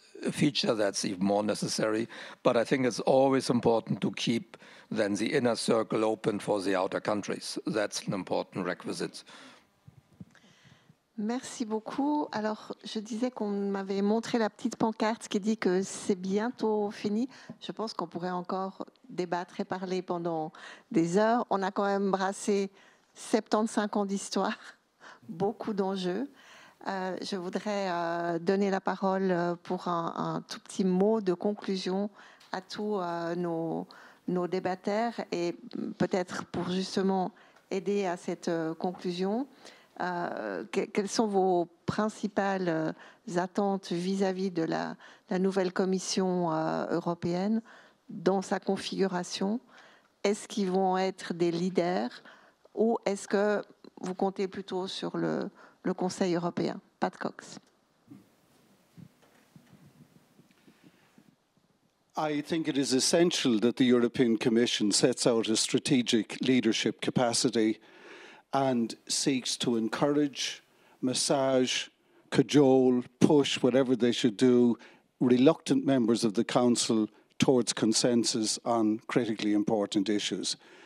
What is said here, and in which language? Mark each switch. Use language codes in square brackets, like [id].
[en] feature that's even more necessary. But I think it's always important to keep then the inner circle open for the outer countries. That's an important requisite. [fr] Merci beaucoup. Alors, je disais qu'on m'avait montré la petite pancarte qui dit que c'est bientôt fini. Je pense qu'on pourrait encore débattre et parler pendant des heures. On a quand même brassé 75 ans d'histoire, beaucoup d'enjeux. Je voudrais donner la parole pour un tout petit mot de conclusion à tous nos débatteurs et peut-être pour justement aider à cette conclusion. Quelles sont vos principales attentes vis-à-vis de la nouvelle Commission européenne dans sa configuration? Est-ce qu'ils vont être des leaders ou est-ce que vous comptez plutôt sur le Conseil européen? Pat Cox. [en] I think it is essential that the European Commission sets out a strategic leadership capacity and seeks to encourage, massage, cajole, push, whatever they should do, reluctant members of the Council towards consensus on critically important issues.